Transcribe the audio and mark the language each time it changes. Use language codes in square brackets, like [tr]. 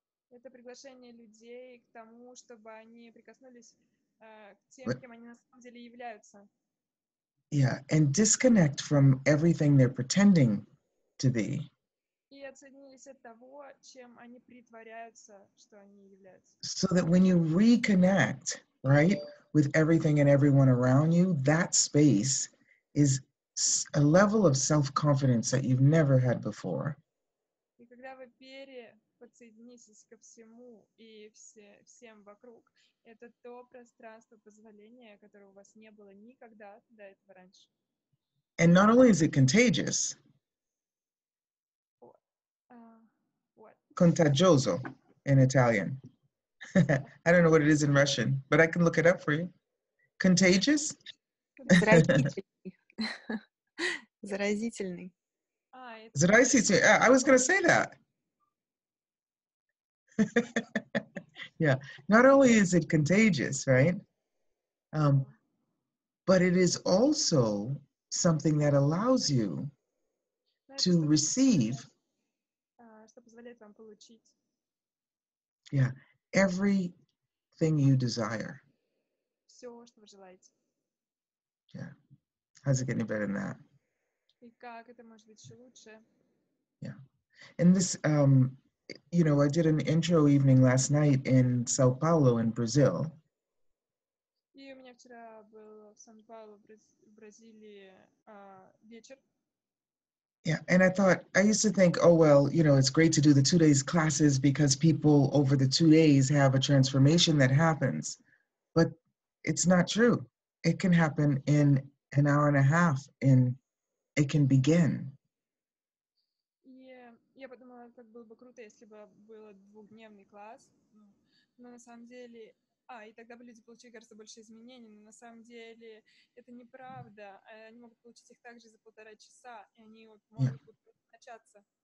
[ru] Это приглашение людей к тому, чтобы они прикоснулись к тем, кем они на самом деле являются. [en] Yeah. And disconnect from everything they're pretending to be. [ru] И отсоединились от того, чем они притворяются, что они являются. [en] So that when you reconnect, right, with everything and everyone around you, that space is a level of self-confidence that you've never had before. [ru] И когда вы подсоединитесь ко всему и всем вокруг, это то пространство позволения, которого у вас не было никогда до этого раньше. [en] And not only is it contagious, What? contagioso in Italian. I don't know what it is in Russian, but I can look it up for you. Contagious? [ru] Заразительный. Заразительный. Заразительный. [en] I was going to say that. Yeah. Not only is it contagious, right? But it is also something that allows you to receive, [ru] что позволяет вам получить, [en] yeah, everything you desire. [ru] все, что вы желаете. [en] Yeah. How's it get any better than that? [ru] И как это может быть еще лучше? [en] Yeah. And this, you know, I did an intro evening last night in Sao Paulo in Brazil. [ru] И у меня вчера был в Сан-Паулу, в Бразилии, вечер. [en] Yeah, and I used to think, oh, well, you know, it's great to do the 2 days classes because people over the 2 days have a transformation that happens. But it's not true. It can happen in an hour and a half, it can begin. [ru] И я подумала, как было бы круто, если бы был двухдневный класс. Но на самом деле... и тогда бы люди получили гораздо больше изменений, но на самом деле это неправда. Они могут получить их также за 1,5 часа, и они могут начаться.